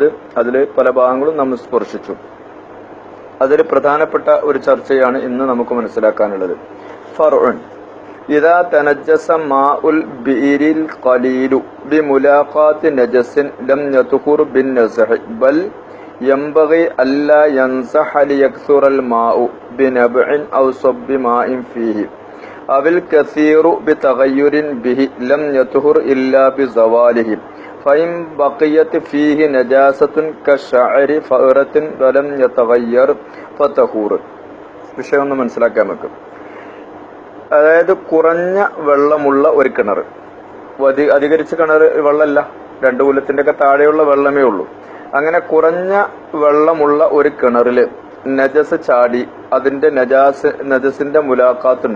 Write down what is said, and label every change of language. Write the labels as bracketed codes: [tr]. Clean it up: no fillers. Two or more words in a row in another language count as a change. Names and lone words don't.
[ml] അതിൽ പല ഭാഗങ്ങളും നാം സ്പർശിച്ചു. അതിൽ പ്രധാനപ്പെട്ട ഒരു ചർച്ചയാണ് ഇന്ന് നമുക്ക് മനസ്സിലാക്കാനുള്ളത്. [ar] فرع إذا تنجس ماء البئر القليل بملاقاة نجس لم يطهر بالنزح بل ينبغي ألا ينصح ليكثر الماء بنبع أو صب ماء فيه أو الكثير بتغير به لم يطهر إلا بزواله فإن بقيت فيه نجاسة كالشعر فأرة ولم يتغير فطهور. [ml] വിഷയം ഒന്ന് മനസ്സിലാക്കാൻ നമുക്ക്. അതായത് കുറഞ്ഞ വെള്ളമുള്ള ഒരു കിണർ, അധികരിച്ച കിണർ വെള്ളമല്ല, 2 കുലത്തിന്റെ ഒക്കെ താഴെയുള്ള വെള്ളമേ ഉള്ളൂ. അങ്ങനെ കുറഞ്ഞ വെള്ളമുള്ള ഒരു കിണറില് നജസ് ചാടി, അതിന്റെ നജസിന്റെ മുലാഖാത്തുണ്ട്.